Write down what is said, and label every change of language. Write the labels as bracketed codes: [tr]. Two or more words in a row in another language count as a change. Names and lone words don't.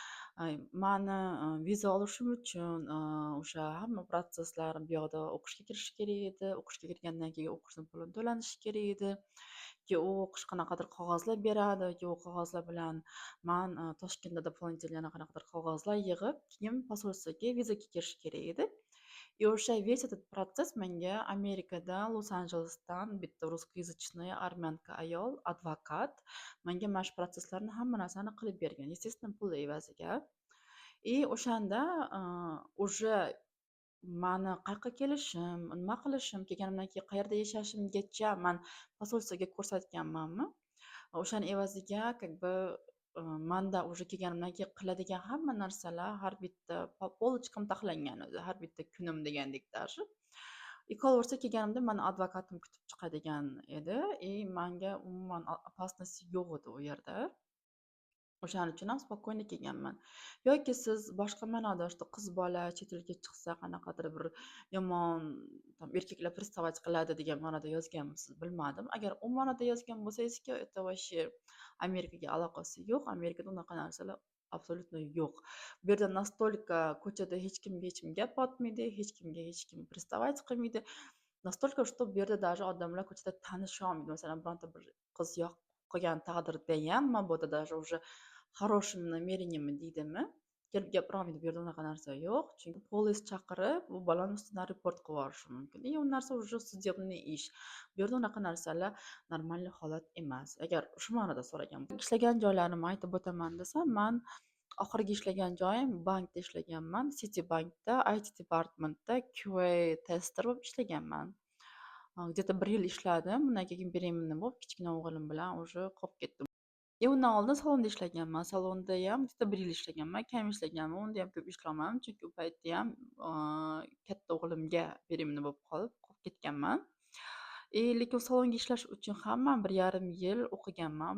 [uz] Mani viza olishim uchun o'sha hamma protsesslar bu yoqda o'qishga kirish kerak edi. O'qishga kirgandan keyin o'qishni pulini to'lanishi kerak edi. U o'qish qanaqadir qog'ozlar beradi. U qog'ozlar bilan man Toshkentda doполнительно yana qanaqadir qog'ozlar yig'ib, keyin posolstvoga vizaga kirish kerak edi. O'sha [ru] весь этот [uz] protsess menga Amerikada, Los-Anjelesdan bitta русскоязычный armyanka ayol, advokat menga mana shu protsesslarni hamma narsani qilib bergan. Естественно, pul evaziga. O'shanda уже mani qayerga kelishim, nima qilishim, kelganimdan keyin qayerda yashashimgacha man posolstvoga ko'rsatganmanmi. O'shani evaziga [ru] как бы [uz] manda уже kelganimdan keyin qiladigan hamma narsalar har bitta [ru] по полочкам [uz] taxlangan o'zi, har bitta kunim degandek даже. Qolaversa kelganimda mani advokatim kutib chiqadigan edi. Menga umuman опасность yo'q edi u yerda. O'shaning uchun ham spokойно kelganman. Yoki siz boshqa ma'noda qiz bola chet elga chiqsa qanaqadir bir yomon erkaklar приставать qiladi degan ma'noda yozganmisiz bilmadim. Agar u ma'noda yozgan bo'lsangiz-ku, [ru] это вообще [uz] Amerikaga aloqasi yo'q. Amerikada unaqa narsalar absolutно yo'q. Bu yerda настолько ko'chada hech kim gap otmaydi, hech kim приставать qilmaydi. [ru] Настолько, что [uz] bu yerda даже odamlar ko'chada tanisha olmaydi. Masalan, bironta bir qiz yoq qolgan taqdirda ham mabodo [ru] даже уже хорошим намерениями [uz] deydimi, kelib gapira olmaydi. Bu yerda unaqa narsa yo'q. Chunki polis chaqirib, u bolani ustidan report qilib yuborishi mumkin. U narsa [ru] уже судебный [uz] ish. Bu yerda unaqa narsalar normalniy holat emas. Agar shu ma'noda so'ragan ishlagan joylarimni aytib o'taman desam, man oxirgi ishlagan joyim bankda ishlaganman. Citibankda IT departamentda QA tester bo'lib ishlaganman. Где-то 1 yil ishladim. Undan keyin беременный bo'lib, kichkina o'g'lim bilan уже qolib ketdim. Undan oldin salonda ishlaganman. Salonda ham bitta 1 yil ishlaganman. Kam ishlaganman. Unda ham ko'p ishlamadim, chunki u paytda ham katta o'g'limga беременный bo'lib qolib ketganman. Lekin salonga ishlash uchun ham man 1,5 yil o'qiganman.